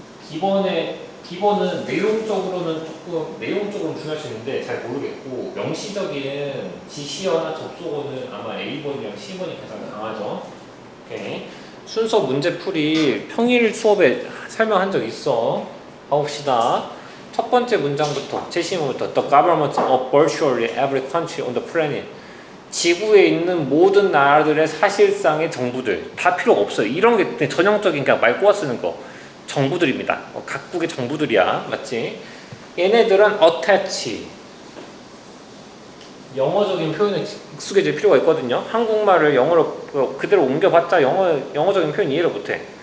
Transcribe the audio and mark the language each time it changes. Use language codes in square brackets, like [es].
[ko] 기본은 내용적으로는 중요할 수 있는데 잘 모르겠고, 명시적인 지시어나 접속어는 아마 A번이랑 C번이 가장 강하죠. 오케이. 순서 문제풀이 평일 수업에 설명한 적 있어. 봐봅시다. 첫 번째 문장부터 제시문부터 [en] The government of virtually every country on the planet. [ko] 지구에 있는 모든 나라들의 사실상의 정부들. 다 필요가 없어요. 이런 게 전형적인 그냥 말 꼬아 쓰는 거. 정부들입니다. 각국의 정부들이야. 맞지? 얘네들은 attach. 영어적인 표현에 익숙해질 필요가 있거든요. 한국말을 영어로 그대로 옮겨봤자 영어적인 표현 이해를 못해.